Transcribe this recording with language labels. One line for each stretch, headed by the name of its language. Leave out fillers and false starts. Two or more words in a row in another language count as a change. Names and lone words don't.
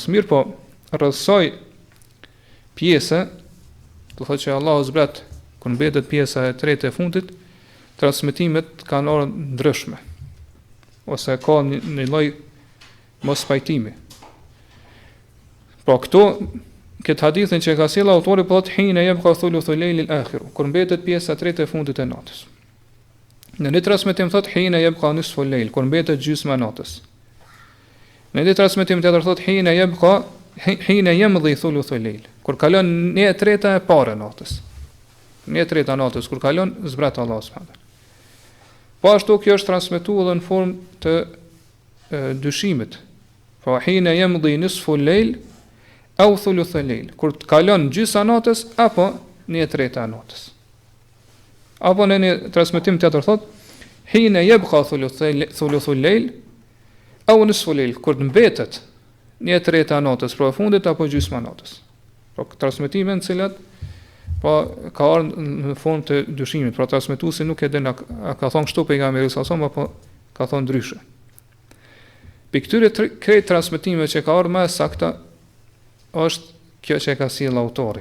Albanian: Mirë po, rrethsoj pjesë, do thotë që Allah zbret kur mbetet pjesa e tretë e fundit, transmetimet kanë orë ndryshme, ose ka një lloj mos pajtimi. Po këtu, këtë hadithin që ka sjellë autori po thotë
Arabic: حين يبقى ثلث الليل الآخر,
Albanian: kur mbetet pjesa e tretë e fundit e natës. Në një transmetim thotë
Arabic: حين يبقى نصف الليل,
Albanian: kur mbetet gjysma e natës. Në një transmetim tjetër thotë
Arabic: حين يمضي ثلث الليل,
Albanian: kur kalon 1/3 e parë e natës. 1/3 e natës kur kalon zbret Allah subhanahu. Po ashtu kjo është transmetuar edhe në formë të dyshimit.
Arabic: فحين يمضي نصف الليل أو ثلث الليل,
Albanian: kur kalon gjysa e natës apo 1/3 e natës. Apo në një transmetim tjetër thotë
Arabic: حين يبقى ثلث الليل أو نصف الليل,
Albanian: kur mbetet 1/3 e natës pra fundit apo gjysma e natës. Pra transmetime në cilat po ka ardhur në formë të dyshimit, pra transmetuesi nuk e din a ka thonë kështu pejgamberi sa son apo ka thonë ndryshe. Për këtyre krejt transmetimeve që ka ardhur më saktë është kjo që ka sjellë autori.